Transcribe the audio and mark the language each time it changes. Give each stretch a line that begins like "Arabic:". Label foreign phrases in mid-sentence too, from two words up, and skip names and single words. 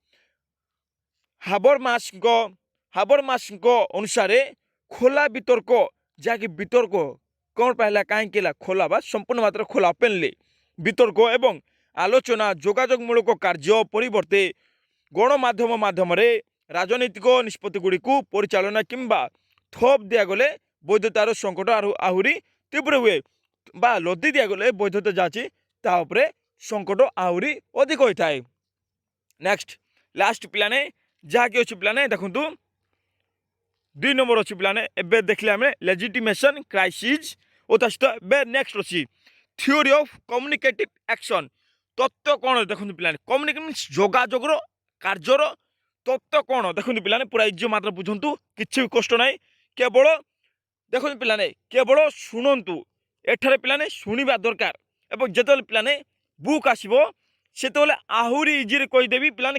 Odia: ହାବରମାସଙ୍କ ଅନୁସାରେ ଖୋଲା ବିତର୍କ ଯାହାକି ବିତର୍କ କ'ଣ ପାଇଁ ହେଲା କାହିଁକି ହେଲା ଖୋଲା ବା ସମ୍ପୂର୍ଣ୍ଣ ମାତ୍ରା ଖୋଲା ଓପେନଲି ବିତର୍କ ଏବଂ ଆଲୋଚନା ଯୋଗାଯୋଗମୂଳକ କାର୍ଯ୍ୟ ପରିବର୍ତ୍ତେ ଗଣମାଧ୍ୟମ ମାଧ୍ୟମରେ ରାଜନୈତିକ ନିଷ୍ପତ୍ତି ଗୁଡ଼ିକୁ ପରିଚାଳନା କିମ୍ବା ଥୋପ ଦିଆଗଲେ ବୈଧତାର ସଂକଟ ଆହୁରି ତୀବ୍ର ହୁଏ ବା ଲଦି ଦିଆଗଲେ ବୈଧତା ଯାହା ଅଛି ତା ଉପରେ ସଂକଟ ଆହୁରି ଅଧିକ ହୋଇଥାଏ।
English: next last
Odia: ପିଲାମାନେ ଯାହାକି ଅଛି ପିଲାମାନେ ଦେଖନ୍ତୁ 2 ନମ୍ବର ଅଛି ପିଲାମାନେ ଏବେ ଦେଖିଲେ ଆମେ
English: legitimation crisis
Odia: ଓ ତା ସହିତ ଏବେ ନେକ୍ସଟ ଅଛି
English: theory of communicative action
Odia: ତତ୍ତ୍ୱ କ'ଣ ଦେଖନ୍ତୁ ପିଲାମାନେ
English: communicate means
Odia: ଯୋଗାଯୋଗର କାର୍ଯ୍ୟର ତତ୍ତ୍ୱ କ'ଣ ଦେଖନ୍ତୁ ପିଲାମାନେ ପୁରା ଇଜି ମାତ୍ର ବୁଝନ୍ତୁ କିଛି ବି କଷ୍ଟ ନାହିଁ କେବଳ ଦେଖନ୍ତୁ ପିଲାମାନେ କେବଳ ଶୁଣନ୍ତୁ ଏଠାରେ ପିଲାମାନେ ଶୁଣିବା ଦରକାର ଏବଂ ଯେତେବେଳେ ପିଲାମାନେ ବୁକ୍ ଆସିବ ସେତେବେଳେ ଆହୁରି ଇଜିରେ କହିଦେବି ପିଲାମାନେ